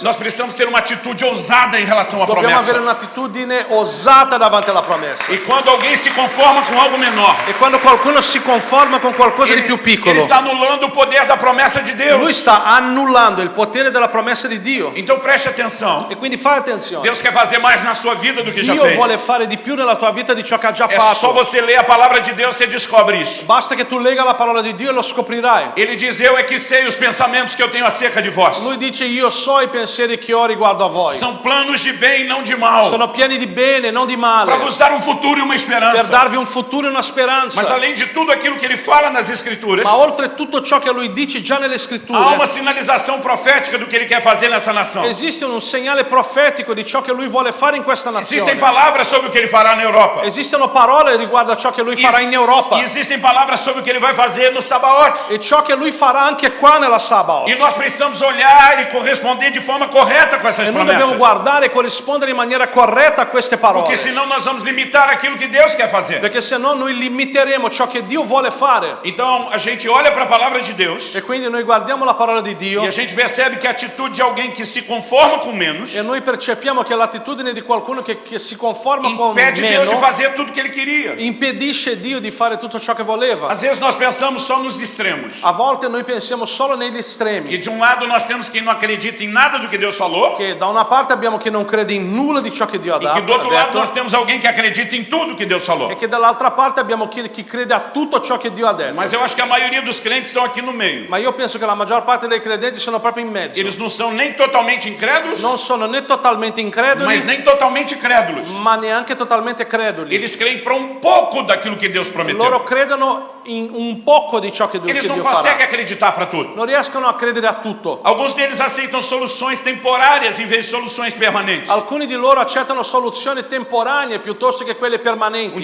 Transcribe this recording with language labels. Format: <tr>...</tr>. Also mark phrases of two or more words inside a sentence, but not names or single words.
<pt>Nós precisamos ter uma atitude ousada em relação à</pt> <it>Dobbiamo avere</it> <pt>promessa.</pt> <it>un'attitudine osata davanti alla promessa.</it> <pt>E quando alguém se conforma com algo menor,</pt> <it>E quando qualcuno si conforma con qualcosa di più</it> <pt>ele</pt> <it>piccolo,</it> <pt>está anulando o poder da promessa de</pt> <it>lui</it> <pt>Deus.</pt> <it>sta annullando il potere della promessa di Dio.</it> <pt>Então preste atenção.</pt> <it>E quindi fai attenzione.</it> <pt>Deus quer fazer mais na sua vida do que já</pt> <it>Dio</it> <pt>fez.</pt> <it>vuole fare di più nella tua vita di ciò che ha già</it> <pt>É só</pt> <it>fatto.</it> <pt>você ler a palavra de Deus, você descobre isso.</pt> <it>Basta che tu lega la parola di Dio e lo scoprirai.</it> <pt>Ele diz, eu é que sei os pensamentos que eu tenho acerca de vós.</pt> <it>Lui dice io so i pensieri che ho riguardo a voi.</it> <pt>São planos de bem, não de mal.</pt> <it>Sono pieni di bene, non di male,</it> <pt>Para vos dar um futuro e uma</pt> <it>per</it> <pt>esperança.</pt> <it>darvi un futuro e una</it> <pt>Mas</pt> <it>speranza.</it> <pt>além de tudo aquilo que ele fala nas Escrituras,</pt> <it>Ma oltre tutto ciò che lui dice già nelle</it> <pt>há</pt> <it>scritture,</it> <pt>uma sinalização profética do que ele quer fazer nessa nação.</pt> <it>esiste un segnale profetico di ciò che lui vuole fare in questa</it> <pt>Existem</pt> <it>nazione.</it> <pt>palavras sobre o que ele fará na Europa.</pt> <it>Esistono parole riguardo a ciò che lui farà in Europa</it> <pt>E existem palavras sobre o que ele vai fazer no Sabaote.</pt> <it>e ciò che lui farà anche qua nella Sabaoth.</it> <pt>E nós precisamos olhar e corresponder de forma correta com essas</pt> <it>E noi dobbiamo</it> <pt>promessas.</pt> <it>guardare e corrispondere in maniera corretta a queste parole.</it> <pt>Porque senão nós vamos limitar aquilo que Deus quer fazer.</pt> <it>Perché se no noi limiteremo ciò che Dio vuole fare.</it> <pt>Então a gente olha para a palavra de Deus</pt> <it>E quindi noi guardiamo la parola di Dio</it> <pt>e a gente percebe que a atitude de alguém que se conforma com menos</pt> <it>e noi percepiamo che l'attitudine di qualcuno che si conforma con</it> <pt>impede Deus de</pt> <it>meno</it> <pt>fazer tudo que ele queria.</pt> <it>impedisce Dio di fare tutto ciò che voleva.</it> <pt>Às vezes nós pensamos só nos extremos.</pt> <it>A volte volte noi pensiamo solo negli estremi.</it> <pt>Que de um lado nós temos quem não acredita em nada do que Deus falou,</pt> <it>Che da una parte abbiamo chi non crede in nulla di ciò che Dio ha</it> <pt>e que do outro lado</pt> <it>detto,</it> <pt>nós temos alguém que acredita em tudo que Deus falou.</pt> <it>e che dall'altra parte abbiamo chi crede a tutto ciò che Dio ha detto.</it> <pt>Mas eu acho que a maioria dos crentes estão aqui no meio.</pt> <it>Ma io penso che la maggior parte dei credenti sono proprio in mezzo.</it> <pt>Eles não são nem totalmente incrédulos,</pt> <it>Non sono né totalmente increduli,</it> <pt>mas nem totalmente crédulos.</pt> <it>ma neanche totalmente creduli.</it> <pt>Eles creem para um pouco daquilo que Deus prometeu.</pt> <it>Loro credono in un poco di ciò che Dio</it> <pt>Eles não</pt> <it>farà.</it> <pt>conseguem acreditar para tudo.</pt> <it>Non riescono a credere a tutto.</it> <pt>Alguns deles aceitam soluções temporárias em vez de soluções permanentes.</pt> <it>Alcuni di loro accettano soluzioni temporanee piuttosto che quelle</it> <pt>Um</pt> <it>permanenti.</it>